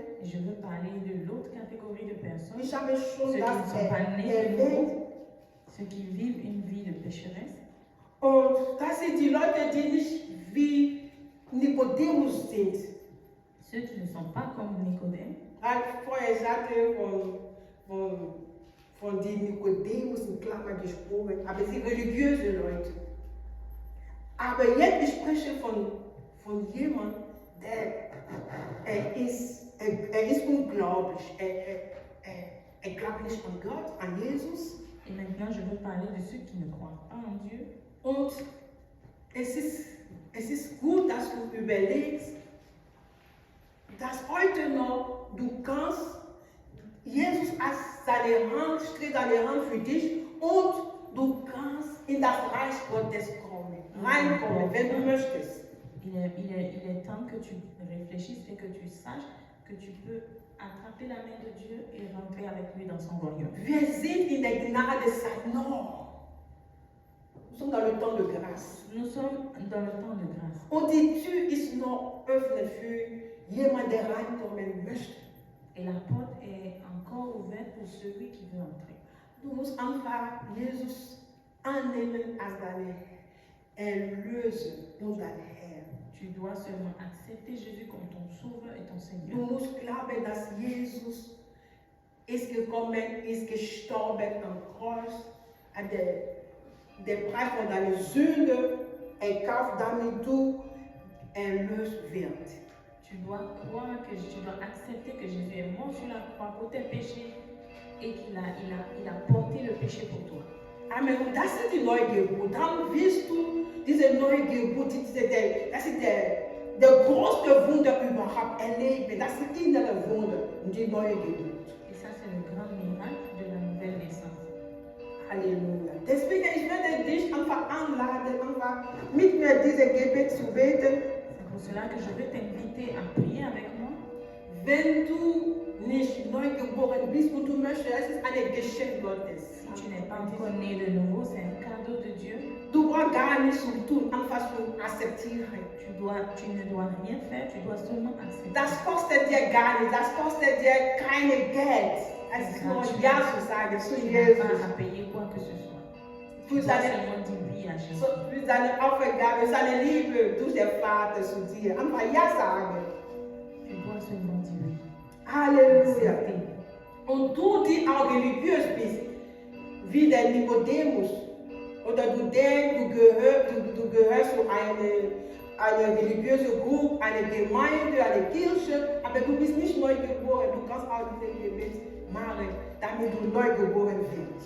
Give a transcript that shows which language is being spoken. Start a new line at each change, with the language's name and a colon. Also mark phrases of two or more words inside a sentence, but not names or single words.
French: Je veux parler de l'autre catégorie de personnes,
German: Ich habe schon
French: ceux qui ne
German: das
French: sont pas nés de
German: erwähnt.
French: nouveau, ceux qui vivent une vie de pécheresse.
German: Und das sind die Leute, die nicht wie Nikodemus sind.
French: Ceux qui ne sont pas comme Nicodème.
German: Vorher sagte von den Nikodemus in Klammern gesprochen, aber sie religiöse Leute. Aber jetzt ich spreche von jemandem, der ist unglaublich. Er glaubt nicht an Gott, an Jesus.
French: Et maintenant, je veux parler de ceux qui ne croient pas en Dieu.
German: Und es ist gut, dass du überlegst, dass heute noch du kannst, Jesus steht seine Hand für dich und du kannst in das Reich Gottes reinkommen, wenn du möchtest.
French: Il est temps que tu réfléchisses et que tu saches que tu peux attraper la main de Dieu et rentrer avec lui dans son royaume.
German: Wir sind in der Gnadezeit noch.
French: Nous sommes dans le temps de grâce. Nous sommes dans le temps de grâce.
German: Und die Tür ist noch öffnet für jemanden, der reinkommen möchte.
French: Et la porte est encore ouverte pour celui qui veut entrer.
German: Du musst einfach Jesus annehmen als deinen Erlöser und dein Herr.
French: Tu dois seulement accepter Jésus comme ton sauveur et ton
German: Du
French: Seigneur.
German: musst glauben, dass Jesus ist gekommen, ist gestorben am Kreuz, hat den Preis von deiner Sünde erkauft, damit du erlöst wirst.
French: Tu dois croire que tu dois accepter que Jésus est mort sur la croix pour tes péchés et qu'il a porté le péché pour toi. Amen.
German: Und das ist die Neugeburt. Dann wirst du diese Neugeburt, das ist der größte Wunder überhaupt erleben. Das ist innere Wunder und die neue Geburt.
French: Et ça, c'est le grand miracle de la nouvelle naissance.
German: Halleluja. Deswegen, ich werde dich einfach anladen, einfach mit mir dieses Gebet zu beten.
French: C'est pour cela que je veux t'inviter à prier avec moi.
German: Wenn du nicht neu geboren bist und du möchtest, es ist ein Geschenk Gottes.
French: Si tu n'es pas encore né de nouveau, c'est un cadeau de Dieu.
German: Du brauchst gar nichts zu tun, einfach zu akzeptieren.
French: Tu ne dois rien faire, tu dois seulement accepter.
German: Das kostet dir gar nichts, das kostet dir kein Geld. Es ist nur Ja zu sagen zu
French: Tu n'as pas
German: Jesus.
French: à payer quoi que ce soit. Tu
German: Für
French: dois
German: seine,
French: seulement dire oui à Jésus.
German: für seine Aufgabe, seine Liebe durch den Vater zu dir. Einfach Ja sagen.
French: Tu dois seulement dire oui.
German: Halleluja.
French: Accepter.
German: Und du, die auch religiös bist, wie der Nikodemus, oder du denkst, du gehörst zu einer religiösen Gruppe, einer Gemeinde, einer Kirche, aber du bist nicht neu geboren. Du kannst auch dieses Gebet machen, damit du neu geboren wirst.